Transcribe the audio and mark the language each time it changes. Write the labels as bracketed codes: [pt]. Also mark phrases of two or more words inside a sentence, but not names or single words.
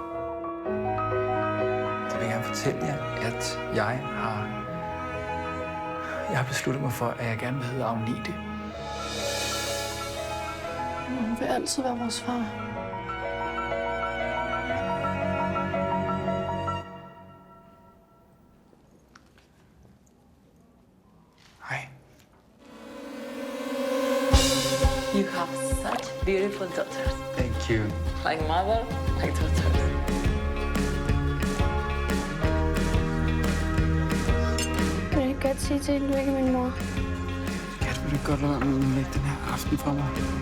[da] Så vil jeg gerne fortælle jer, at jeg har besluttet mig for, at jeg gerne vil hedde Agnete. Hun vil altid være vores far. Hej. [en] You have such beautiful daughters. Thank you. Like mother, like daughters. [da] Kan du ikke godt sige til hende, du ikke er min mor? Kat, vil du godt lade være med at lægge den her aften for mig?